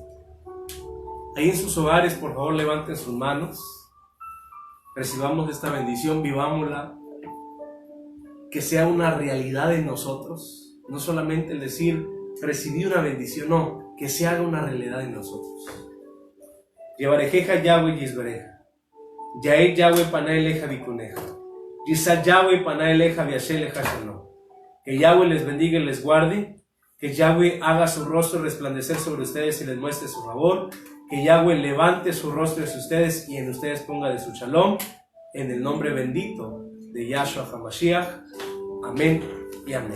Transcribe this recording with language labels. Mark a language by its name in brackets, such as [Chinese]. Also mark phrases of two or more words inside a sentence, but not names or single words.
[Spanish] Ahí en sus hogares, por favor, levanten sus manos. Recibamos esta bendición, vivámosla. Que sea una realidad en nosotros. No solamente el decir, recibí una bendición, no. Que se haga una realidad en nosotros. [Hebrew] יברכך יהוה וישמרך. יאר יהוה פניו אליך ויחנך. ישא יהוה פניו אליך וישם לך שלום. [Spanish] Que Yahweh les bendiga y les guarde. Que Yahweh haga su rostro resplandecer sobre ustedes y les muestre su favor. Que Yahweh levante su rostro hacia ustedes y en ustedes ponga de su shalom. En el nombre bendito de Yahshua HaMashiach. Amén y amén.